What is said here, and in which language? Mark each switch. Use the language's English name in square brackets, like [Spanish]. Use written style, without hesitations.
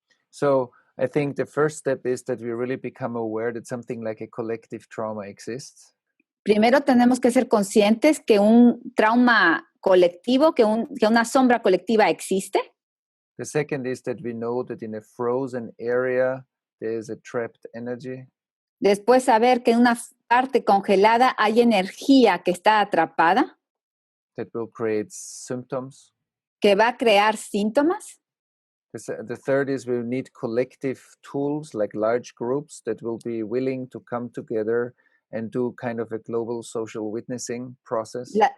[English] So I think the first step is that we really become aware that something like a collective trauma exists. [Spanish] Primero tenemos que ser conscientes que un trauma colectivo, que una sombra colectiva existe. [English] The second is that we know that in a frozen area there is a trapped energy. [Spanish] Después saber que en una parte congelada hay energía que está atrapada, [English] That will create symptoms. [Spanish] que va a crear síntomas. [English] The third is we need collective tools like large groups that will be willing to come together and do kind of a global social witnessing process.